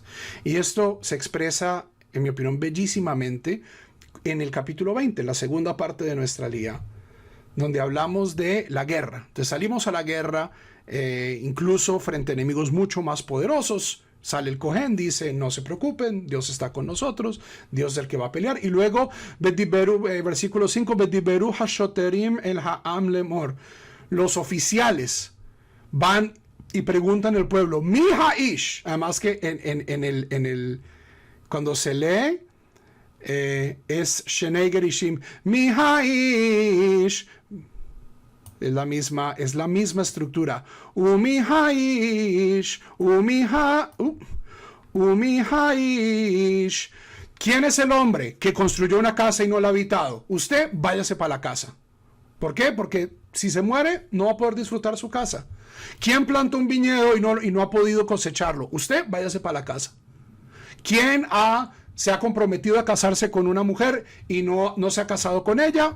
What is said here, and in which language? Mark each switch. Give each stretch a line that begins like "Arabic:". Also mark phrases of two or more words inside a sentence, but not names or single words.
Spanish: Y esto se expresa, en mi opinión, bellísimamente en el capítulo 20, en la segunda parte de nuestra lía, donde hablamos de la guerra. Entonces salimos a la guerra, incluso frente a enemigos mucho más poderosos. Sale el Cohen, dice, no se preocupen, Dios está con nosotros, Dios es el que va a pelear. Y luego, versículo 5,
Hebrew: ודברו השוטרים אל העם לאמר.
Spanish: Los oficiales van y preguntan al pueblo,
Hebrew: מי האיש.
Spanish: Además que cuando se lee, es
Hebrew: שני גרשיים, מי האיש.
Spanish: Es la misma estructura.
Hebrew: ומי האיש ומי האיש.
Spanish: ¿Quién es el hombre que construyó una casa y no la ha habitado? Usted váyase para la casa. ¿Por qué? Porque si se muere, no va a poder disfrutar su casa. ¿Quién planta un viñedo y no ha podido cosecharlo? Usted, váyase para la casa. ¿Quién se ha comprometido a casarse con una mujer y no se ha casado con ella?